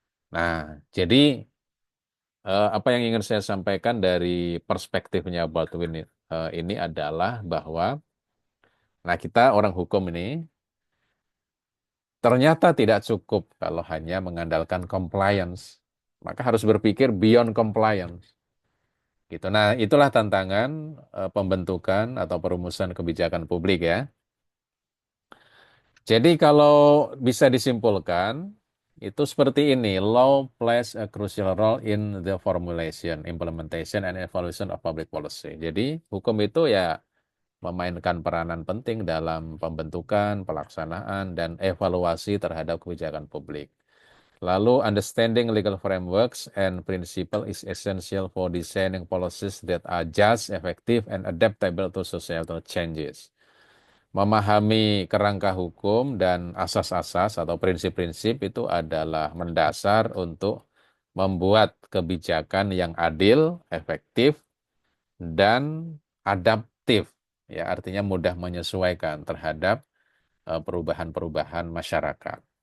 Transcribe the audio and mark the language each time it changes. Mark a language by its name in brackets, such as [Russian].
[Indonesian] Nah, jadi apa yang ingin saya sampaikan dari perspektifnya Baldwin ini adalah bahwa, nah kita orang hukum ini ternyata tidak cukup kalau hanya mengandalkan compliance, maka harus berpikir beyond compliance. Gitu. Nah, itulah tantangan pembentukan atau perumusan kebijakan publik ya. Jadi kalau bisa disimpulkan, itu seperti ini. [English] Law plays a crucial role in the formulation, implementation, and evaluation of public policy. [Indonesian] Jadi hukum itu ya memainkan peranan penting dalam pembentukan, pelaksanaan, dan evaluasi terhadap kebijakan publik. [English] Lalu, understanding legal frameworks and principle is essential for designing policies that are just, effective, and adaptable to societal changes. [Indonesian] Memahami kerangka hukum dan asas-asas atau prinsip-prinsip itu adalah mendasar untuk membuat kebijakan yang adil, efektif, dan adaptif. Ya, artinya mudah menyesuaikan terhadap perubahan-perubahan masyarakat.